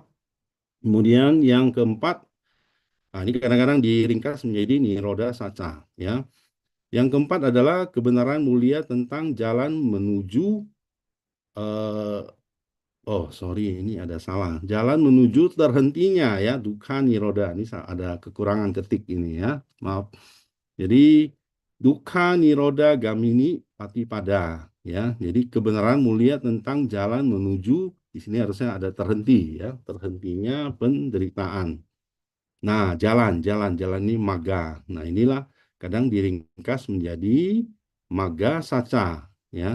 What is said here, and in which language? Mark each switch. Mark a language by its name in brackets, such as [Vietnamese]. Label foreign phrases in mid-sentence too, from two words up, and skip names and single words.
[Indonesian] Kemudian yang keempat, nah ini kadang-kadang diringkas menjadi [Pali] nirodha saca, [Indonesian] ya. Yang keempat adalah kebenaran mulia tentang jalan menuju sorry, ini ada salah. Jalan menuju terhentinya ya, [Pali] dukkha nirodha. [Indonesian] Ini ada kekurangan ketik ini ya. Maaf. Jadi [Pali] dukkha nirodha gamini patipada [Indonesian] ya. Jadi kebenaran mulia tentang jalan menuju, di sini harusnya ada terhenti ya, terhentinya penderitaan. Nah, jalan ini magga. Nah, inilah kadang diringkas menjadi [Pali] magga saca [Indonesian] ya.